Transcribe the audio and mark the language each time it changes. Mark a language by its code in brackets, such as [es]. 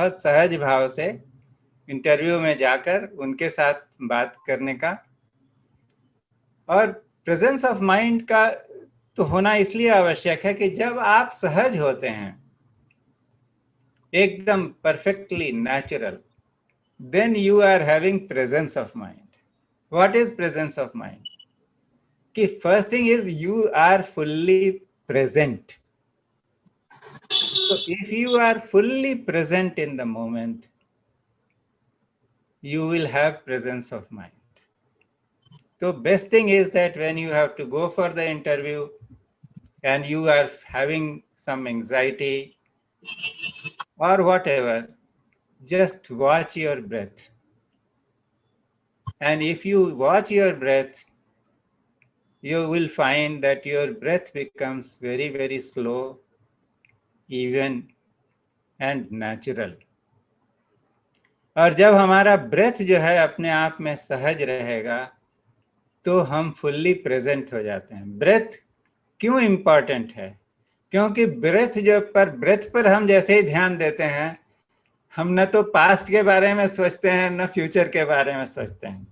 [hi] बहुत सहज भाव से इंटरव्यू में जाकर उनके साथ बात करने का, और प्रेजेंस ऑफ माइंड का तो होना इसलिए आवश्यक है कि जब आप सहज होते हैं, एकदम perfectly natural, [en] then you are having presence of mind. What is presence of mind? कि first thing is you are fully present. So if you are fully present in the moment, you will have presence of mind. So best thing is that when you have to go for the interview and you are having some anxiety or whatever, just watch your breath. And if you watch your breath, you will find that your breath becomes very, very slow, even and natural. [hi] और जब हमारा breath जो है अपने आप में सहज रहेगा तो हम फुल्ली प्रेजेंट हो जाते हैं। ब्रेथ क्यों इम्पॉर्टेंट है? क्योंकि ब्रेथ पर हम जैसे ही ध्यान देते हैं, हम न तो पास्ट के बारे में सोचते हैं न फ्यूचर के बारे में सोचते हैं।